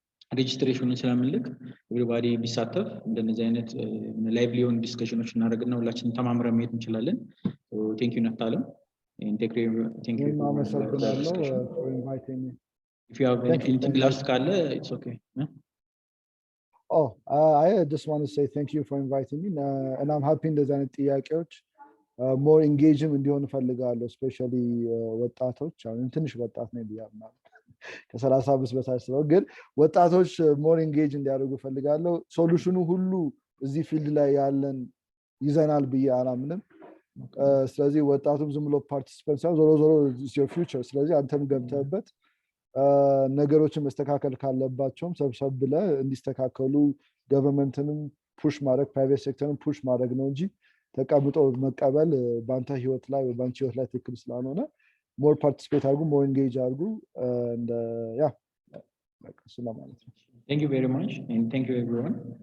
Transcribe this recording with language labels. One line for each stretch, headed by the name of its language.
Amharic: ሬጅስትሬሽኑን ስለምንልክ ኤቭሪባዲ ቢሳተፍ እንደነዚህ አይነት ላይቭ ሊሆን ዲስከሽኖች እናደርግና ሁላችንም ተማምረን መሄድ እንችላለን። ቴንክ ዩ ነፍታለም
English: and thank you
Amharic: አመሰግናለሁ
English: for inviting me. if you have anything last ካለ it's okay. I just want to say thank you for inviting me and I'm happy
Amharic: እንደዚህ አይነት ጥያቄዎች
English: more engaging
Amharic: እንዲሆን ፈልጋለሁ especially ወጣቶች አሁን ትንሽ ወጣት ነኝ ብያለሁ ከ35 በታች ነው ግን ወጣቶች more engage እንዲያደርጉ ፈልጋለሁ ሶሉሽኑ ሁሉ እዚህ ፊልድ ላይ ያለን ይዘናል ብዬ አላምንም ስለዚህ ወጣቱም ዝም ብሎ ፓርቲሲፐንት ሳይሆን ዞሮ ዞሮ
English: is your future
Amharic: ስለዚህ አንተም ገብተህበት ነገሮችን መስተካከል ካለባቸውም ሰብሰብ ብለህ እንዲስተካከሉ ገቨርንመንትንም ፑሽ ማድረግ ፕራይቬት ሴክተርን ፑሽ ማድረግ ነው እንጂ ተቀምጦ መቀበል ባንተ ህይወት ላይ ባንቺ ህይወት ላይ ትክክል ስላልሆነ
English: more participate
Amharic: አድርጉ more engage አድርጉ
English: and yeah like so
Amharic: ማለት ነው
English: thank you very much and thank you everyone